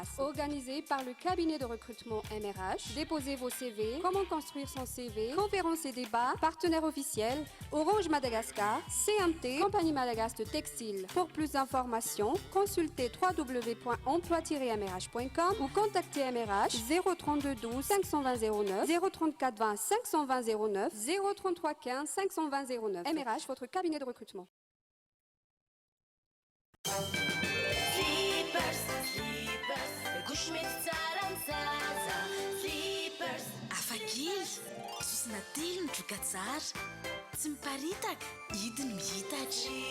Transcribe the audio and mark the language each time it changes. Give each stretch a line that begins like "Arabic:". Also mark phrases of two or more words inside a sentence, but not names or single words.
French: Organisé par le cabinet de recrutement MRH. Déposez vos CV, comment construire son CV, conférences et débats, partenaires officiels, Orange Madagascar, CMT, Compagnie Madagascar de Textile. Pour plus d'informations, consultez www.emploi-mrh.com ou contactez MRH 032 12 520 09, 034 20 520 09, 033 15 520 09. MRH, votre cabinet de recrutement.
Malagasy: Afakely, sosina telo ny droka tsara, tsy miparitaka, hidiny mihitatra.